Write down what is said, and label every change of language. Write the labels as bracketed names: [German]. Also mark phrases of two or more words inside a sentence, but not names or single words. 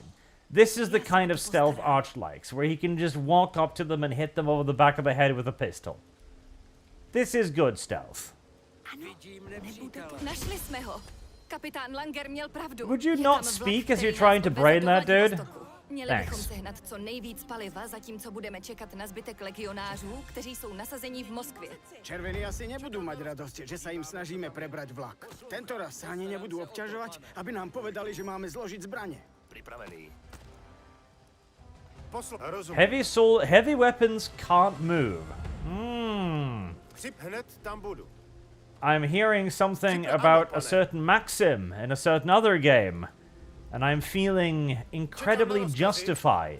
[English] This is the kind of stealth Arch likes, where he can just walk up to them and hit them over the back of the head with a pistol. This is good stealth. Would you not speak as you're trying to brain that dude? [Czech] Měli bychom sehnat co nejvíc paliva, zatímco budeme čekat na zbytek legionářů, kteří jsou nasazení v Moskvě. [Slovak] Červení asi nebudú mať radosť, že sa im snažíme prebrať vlak. Tento raz sa ani nebudú obťažovať, aby nám povedali, že máme zložiť zbrane. Pripravený. [English] Heavy weapons can't move. I'm hearing something about a certain maxim in a certain other game. And I'm feeling incredibly justified.